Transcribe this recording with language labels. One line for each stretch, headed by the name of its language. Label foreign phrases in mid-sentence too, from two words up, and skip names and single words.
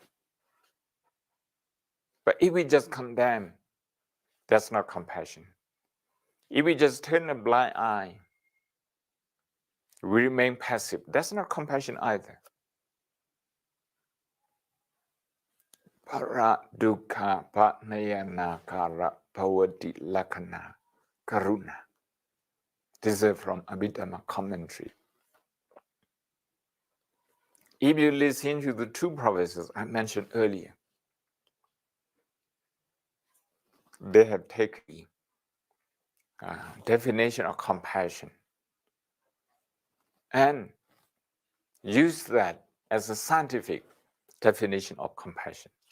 English: But if we just condemn, that's not compassion. If we just turn a blind eye, we remain passive, that's not compassion either.
Pali: Para dukkha panayana kara bhavati lakkhana karuna.
English: This is from Abhidhamma commentary. If you listen to the two professors I mentioned earlier, they have taken the definition of compassion and used that as a scientific definition of compassion.